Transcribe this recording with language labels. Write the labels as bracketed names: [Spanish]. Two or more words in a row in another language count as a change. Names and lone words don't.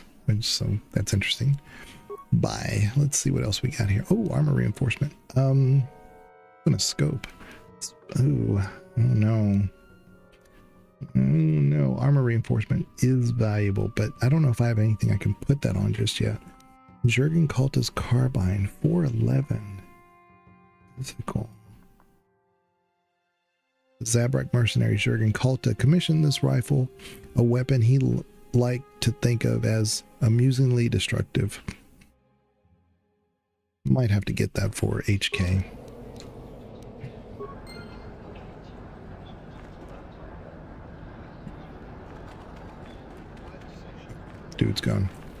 [English] So that's interesting. Buy. Let's see what else we got here. Oh, armor reinforcement. Gonna scope. Oh no. Oh no. Armor reinforcement is valuable, but I don't know if I have anything I can put that on just yet. Jurgen Kulta's carbine, 411. Physical. Zabrak mercenary Jurgen Kulta commissioned this rifle, a weapon he liked to think of as amusingly destructive. Might have to get that for HK. Dude's gone.